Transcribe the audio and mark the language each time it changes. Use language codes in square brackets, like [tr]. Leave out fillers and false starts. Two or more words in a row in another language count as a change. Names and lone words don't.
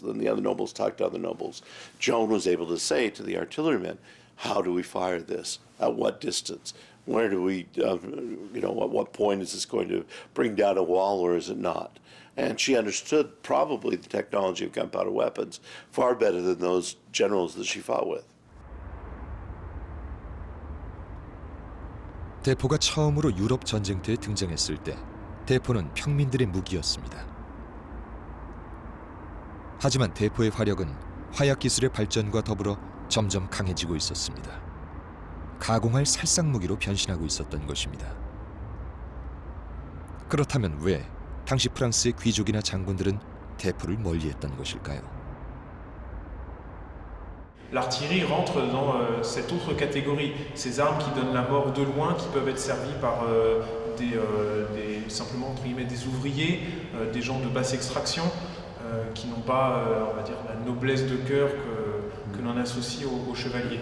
[en] Then the other nobles talk to other nobles. Joan was able to say to the artillerymen, how do we fire this? At what distance? Where do we, at what point is this going to bring down a wall or is it not? And she understood probably the technology of gunpowder weapons far better than those generals that she fought with. [ko] 대포가 처음으로 유럽 전쟁터에 등장했을 때 대포는 평민들의 무기였습니다. 하지만 대포의 화력은 화약 기술의 발전과 더불어 점점 강해지고 있었습니다. 가공할 살상 무기로 변신하고 있었던 것입니다. 그렇다면 왜 당시 프랑스의 귀족이나 장군들은 대포를 멀리했던 것일까요? [fr] L'artillerie rentre dans cette autre catégorie, ces armes qui donnent la mort de loin, qui peuvent être servies par simplement entre guillemets des ouvriers, des gens de basse extraction, qui n'ont pas, on va dire, la noblesse de cœur que l'on associe aux chevaliers.